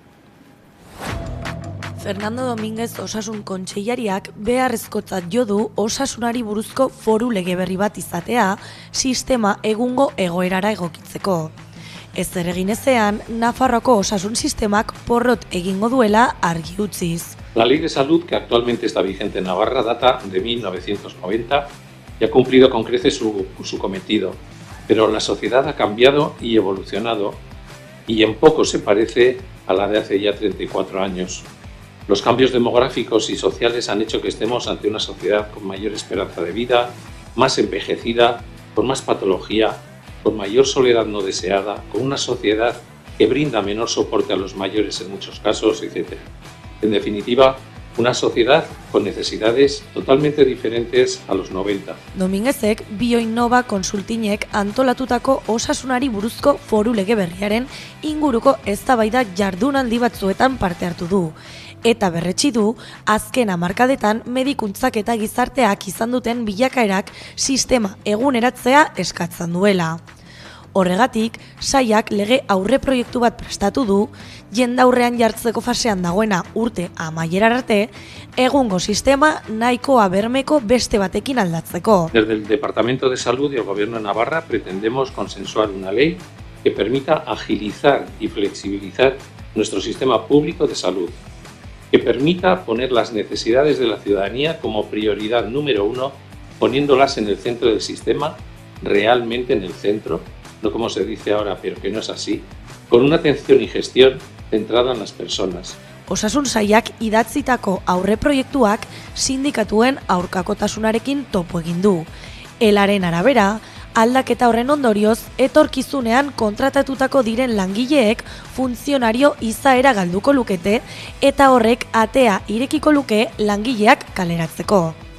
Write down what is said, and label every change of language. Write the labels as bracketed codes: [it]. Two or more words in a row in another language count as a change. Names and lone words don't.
[eu] Fernando Domínguez Osasun Kontseilariak beharrezkotzat jo du osasunari buruzko foru lege berri bat izatea sistema egungo egoerara egokitzeko. Ezer egin ezean, Nafarroako osasun sistemak porrot egingo duela argi utziz. [es] La Ley de Salud, que actualmente está vigente en Navarra, data de 1990 y ha cumplido con creces su cometido, pero la sociedad ha cambiado y evolucionado y en poco se parece a la de hace ya 34 años. Los cambios demográficos y sociales han hecho que estemos ante una sociedad con mayor esperanza de vida, más envejecida, con más patología, con mayor soledad no deseada, con una sociedad que brinda menor soporte a los mayores en muchos casos, etc. En definitiva, una sociedad con necesidades totalmente diferentes a los 90. [eu] Domínguezek Bioinnova Konsultinek antolatutako osasunari buruzko foru lege berriaren inguruko eztabaidak jardunaldi batzuetan parte hartu du. Eta berretsi du, azken hamarkadetan medikuntzak eta gizarteak izan duten bilakaerak sistema eguneratzea eskatzen duela. Horregatik, sailak lege aurreproiektu bat prestatu du, jendaurrean jartzeko fasean dagoena urte amaierar arte, egungo sistema nahikoa bermeko beste batekin aldatzeko. [es] Desde el Departamento de Salud y el Gobierno de Navarra pretendemos consensuar una ley que permita agilizar y flexibilizar nuestro sistema público de salud, que permita poner las necesidades de la ciudadanía como prioridad número 1, poniéndolas en el centro del sistema, realmente en el centro, no como se dice ahora, pero que no es así, con una atención y gestión centrada en las personas. [eu] Osasun sailak idatzitako aurreproiektuak sindikatuen aurkakotasunarekin topo egin du. Elaren arabera, aldaketa horren ondorioz, etorkizunean kontratatutako diren langileek funtzionario izaera galduko lukete eta horrek atea irekiko luke langileak kaleratzeko.